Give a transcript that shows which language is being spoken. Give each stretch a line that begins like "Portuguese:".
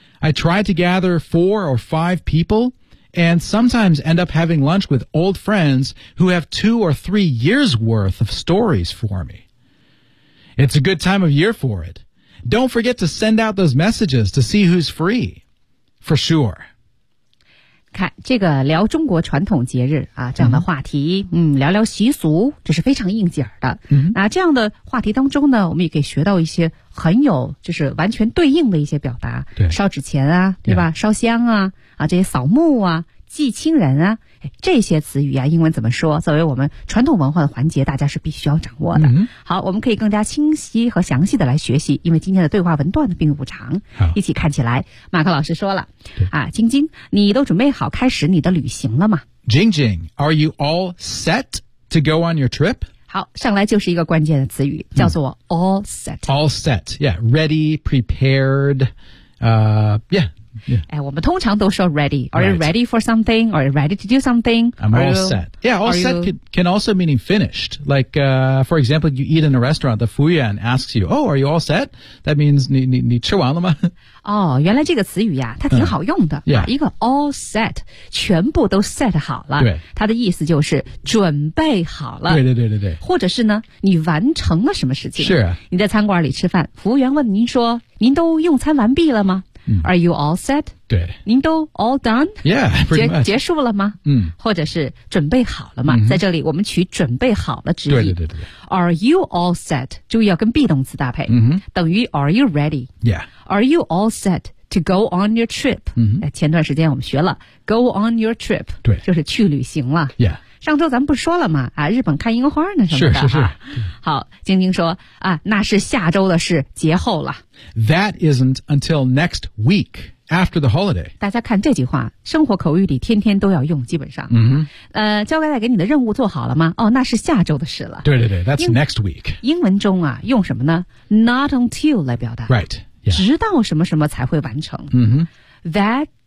English: I tried to gather 4 or 5 people,And sometimes end up having lunch with old friends who have 2 or 3 years worth of stories for me. It's a good time of year for it. Don't forget to send out those messages to see who's free. For sure.
Chinese: 看这个聊中国传统节日啊这样的话题，聊聊习俗，这是非常应景的。那这样的话题当中呢，我们也可以学到一些很有就是完全对应的一些表达，对，烧纸钱啊，对吧？烧香啊，啊这些扫墓啊，祭亲人啊，这些词语啊，英文怎么说？作为我们传统文化的环节，大家是必须要掌握的。好，我们可以更加清晰和详细的来学习，因为今天的对话文段并不长。一起看起来，马克老师说了，啊，晶晶，你都准备好开始你的旅行了吗？
English: 晶晶 ，Are you all set to go on your trip？
Chinese: 好，上来就是一个关键的词语，叫做 all set。
English: All set， yeah， ready， prepared， yeah。
Chinese: 哎，我们通常都说
English: ready. Are you ready for something? Are you ready to do something? I'm all set. Yeah, all set can also mean finished. Like, for example, you eat in a restaurant, the Fuyuan asks you, oh, are you all set? That means
Chinese: 你吃完了吗？哦，原来这个词语呀，它挺好用的。
English: Yeah.
Chinese: 一个 all set, 全部都 set 好了。对。它的意思就是准备好了。对对对对对。或者是呢，你完成了什么事情。是啊。你在餐馆里吃饭，服务员问您说，您都用餐完毕了吗？
English: Are you all set?
Chinese: 对。您都
English: all done? Yeah, pretty much.
Chinese: 结束了吗？或者是准备好了吗？在这里我们取准备好了之意。对对对对。
English: Are you all set?
Chinese: 注意要跟 be 动词搭配。等于
English: are you ready? Yeah. Are you all set to go on your trip?
Chinese: 前段时间我们学了
English: go on your trip.
Chinese: 对。就是去旅行了。
English: Yeah.
Chinese: 上周咱们不是说了吗？啊，日本看樱花呢，什么的。是是是。好，晶晶说啊，那是下周的事，节后了。
English: That isn't until next week after the holiday.
Chinese: 大家看这句话，生活口语里天天都要用，基本上。交给你的任务做好了吗？哦，那是下周的事了。对对对
English: ，That's next week.
Chinese: 英文中啊，用什么呢 ？Not until 来表达。
English: Right.、Yeah.
Chinese: 直到什么什么才会完成。
English: That